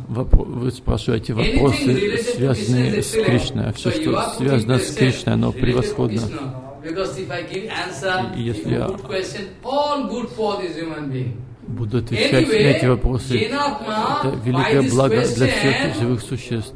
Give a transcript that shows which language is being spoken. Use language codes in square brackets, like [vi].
[ru] Вы спрашиваете вопросы, связанные с Кришной. Все, что связано с Кришной, оно превосходно. [en] Because if I give answer to good question, all good for this human being. [ru] Буду отвечать на эти вопросы. Это великое благо для всех живых существ.